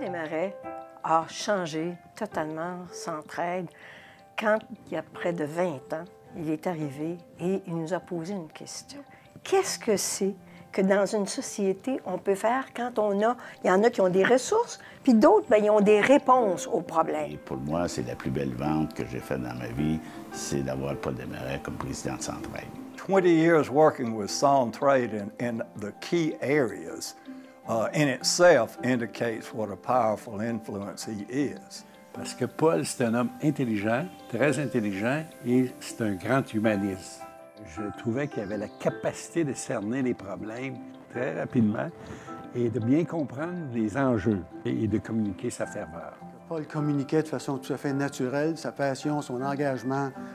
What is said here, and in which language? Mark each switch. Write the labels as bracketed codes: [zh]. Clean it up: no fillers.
[fr] Desmarais a changé totalement Centraide quand, il y a près de 20 ans, il est arrivé et il nous a posé une question. Qu'est-ce que c'est que dans une société, on peut faire quand il y en a qui ont des ressources, puis d'autres, bien, ils ont des réponses aux problèmes. Et pour moi, c'est la plus belle vente que j'ai faite dans ma vie, c'est d'avoir Paul Desmarais comme président de Centraide. [en] 20 years working with Centraide in the key areas in itself indicates what a powerful influence he is. [fr] Parce que Paul, c'est un homme intelligent, très intelligent, et c'est un grand humaniste. Je trouvais qu'il avait la capacité de cerner les problèmes très rapidement et de bien comprendre les enjeux et de communiquer sa ferveur. Paul communiquait de façon tout à fait naturelle, sa passion, son engagement.